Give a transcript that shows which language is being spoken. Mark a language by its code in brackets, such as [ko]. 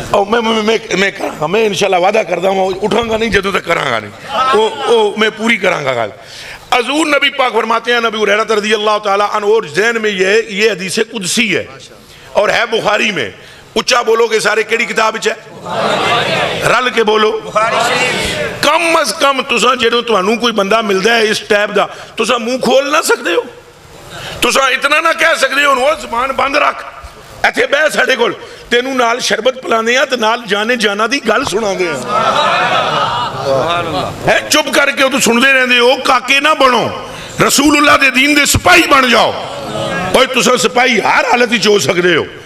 [pa] میں کراں گا, میں انشاءاللہ وعدہ کردا ہوں اٹھاں گا نہیں جدوں تک کراں گا نہیں, وہ میں پوری کراں گا گل. [ur] حضور نبی پاک فرماتے ہیں نبی ہریرہ رضی اللہ تعالی عنہ, اور ذہن میں یہ حدیث قدسی ہے اور ہے بخاری میں. [pa] اچھا بولو گے سارے کیڑی کتاب وچ ہے؟ رل کے بولو. کم از کم تساں جدوں تانوں کوئی بندہ ملدا ہے اس ٹائپ دا تساں منہ کھول نہ سکدے ہو؟ تساں اتنا نہ کہہ سکدے ہو وہ زبان بند رکھ, ایتھے بہ ساڈے کول تینوں نال شربت پلاندے ہیں تے نال جانے جانا دی گل سناندے ہیں. ہے چپ کر کے تو سندے رہندے ہو. کاکے نہ بنو, رسول اللہ دے دین دے سپاہی بن جاؤ. اوے تساں سپاہی ہر حالت وچ ہو سکدے ہو.